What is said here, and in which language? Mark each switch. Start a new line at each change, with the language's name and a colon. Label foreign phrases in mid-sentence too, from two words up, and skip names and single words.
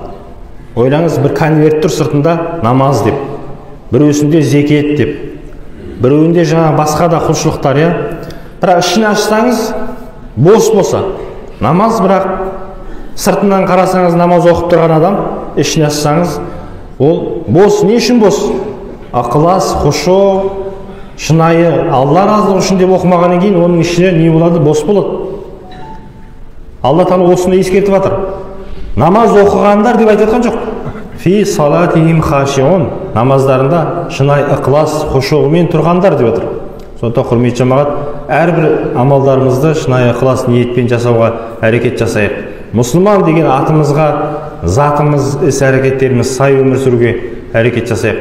Kazakh: Ойлаңыз, бір конверт тұр сыртында намаз деп, біреусінде зекет деп, біреуінде жаңа басқа да құлшылықтар, бірақ ішін ашсаңыз бос болса, намаз, бірақ сыртынан қарасаңыз намаз оқып тұрған адам, ішін ашсаңыз ол бос. Не үшін бос? Ықылас, хұшу, шынайы Алла разылығы үшін деп оқымағаннан кейін оның ішіне не болады? Бос болады. Алла Тағала осыны ескертіп жатыр. Намаз оқығандар деп айтып жатқан жоқ.
Arabic: في صلاتهم خاشعون,
Kazakh: намаздарында шынайы ықылас, хұшуғымен тұрғандар деп жатыр. Сондықтан құрметті жамағат, әрбір амалдарымызды шынайы ықылас ниетпен жасауға әрекет жасайық. Мұсылман деген атымызға затымыз, іс-әрекеттеріміз сай өмір сүруге әрекет жасайық.